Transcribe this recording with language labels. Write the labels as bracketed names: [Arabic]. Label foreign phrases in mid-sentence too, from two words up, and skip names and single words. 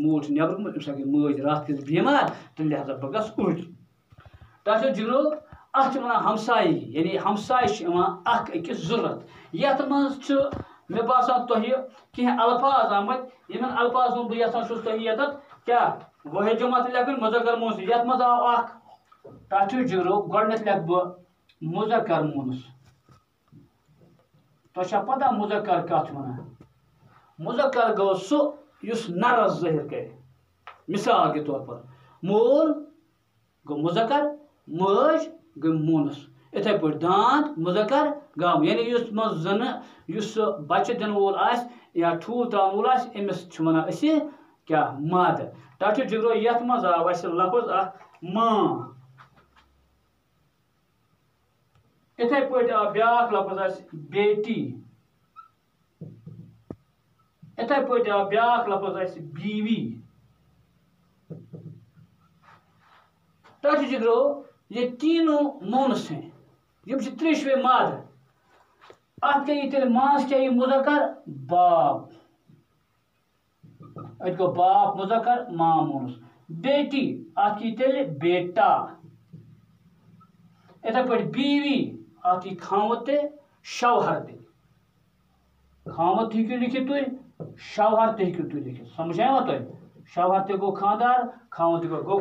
[Kashmiri] مول چھُ نٮ۪بر گوٚمُت أمِس گٔے مٲج راتھ کِژ بیمار تہٕ لہذا بہٕ گژھٕ اوٗرۍ ٹاٹھو جِگرو اتھ چھِ وَنان ہمسایی یعنی ہمساے چھِ یِوان اکھ أکِس ضوٚرتھ یتھ منٛز چھُ مےٚ باسان تۄہہِ کینٛہہ الفاظ آمٕتۍ یِمن الفاظن بہٕ یژھان چھُس تۄہہِ ییٚتٮ۪تھ کیٛاہ وٲحد جمع تہِ لیکھٕنۍ مُذکر مؤنث یتھ منٛز آو اکھ ٹاٹھو جِگرو گۄڈٕنیتھ لیکھٕ بہٕ مُذکر مؤنث تۄہہِ چھا پتہ مُذکر کتھ چھِ وَنان مُذکر گوٚو سُہ یُس نرس ظٲہِر کرِ [Urdu] مثال کے طور پر [Kashmiri] مول گوٚو مُذکر مٲج گٔے مونس اِتھے پٲٹھۍ داند مُذکر گام یعنی یُس منٛز زنہٕ یُس سُہ بچہِ دِنہٕ وول آسہِ یا ٹھوٗل تراوَن وول آسہِ أمِس چھِ وَنان أسۍ کیٛاہ مادٕ ٹاٹھو جِگرو یتھ منٛز آو اَسہِ لفظ اکھ ماں اِتھے پٲٹھۍ آو بیاکھ لفظ اَسہِ بیٹی اِتھے پٲٹھۍ آو بیاکھ لفظ اَسہِ بیوی ٹاٹھو جِگرو [Urdu] یہ تینوں مونس ہیں [Kashmiri] یم چھِ ترٛیشوے مادٕ اتھ گٔیہِ تیٚلہِ ماس کیٛاہ یہِ مُذکر باپ اتہِ گوٚو باپ مُذکر ماں مونس بیٹی اتھ یی تیٚلہِ بیٹا اِتھے پٲٹھۍ بیوی اتھ یی خاوند تہِ شوہر تہِ خاوند تہِ ہیٚکِو لیکھِتھ تُہۍ شوہر تہِ ہیٚکِو تُہۍ لیکھِتھ سمجھ آوا تۄہہِ شوہر تہِ گوٚو خاندار خاوند تہِ گوٚو